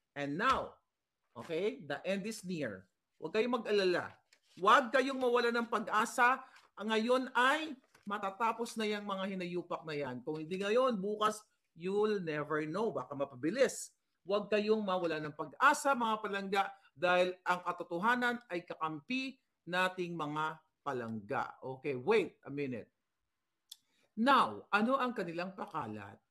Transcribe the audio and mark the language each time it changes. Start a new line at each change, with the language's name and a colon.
English: And now, okay, the end is near.
Filipino: Huwag kayong mag-alala. Huwag kayong mawala ng pag-asa. Ngayon ay matatapos na yung mga hinayupak na yan. Kung hindi ngayon, bukas,
English: you'll never know.
Filipino: Baka mapabilis. Huwag kayong mawala ng pag-asa, mga palangga, dahil ang katotohanan ay kakampi nating mga palangga.
English: Okay, wait a minute. Now,
Filipino: ano ang kanilang pakalat?